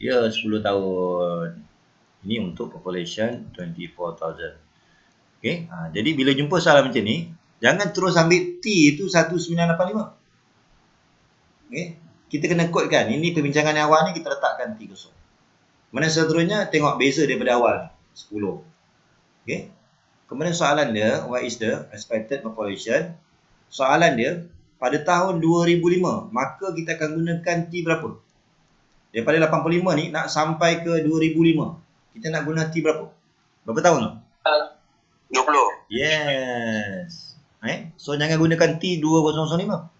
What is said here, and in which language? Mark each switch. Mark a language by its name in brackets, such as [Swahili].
[Malay] Ya, 10 tahun. Ini untuk population 24,000. Okey, jadi bila jumpa soalan macam ni, jangan terus ambil T itu 1985. Okey, kita kena kodkan. Ini perbincangan yang awal ni kita letakkan T kosong. Kemudian seterusnya tengok beza daripada awal 10. Okey. Kemudian soalan dia, [English] what is the expected population? [Malay] Soalan dia, pada tahun 2005, maka kita akan gunakan T berapa? Daripada 85 ni nak sampai ke 2005, kita nak guna T berapa? Berapa tahun tu? 20. [English] Yes. [Malay] So jangan gunakan T2005.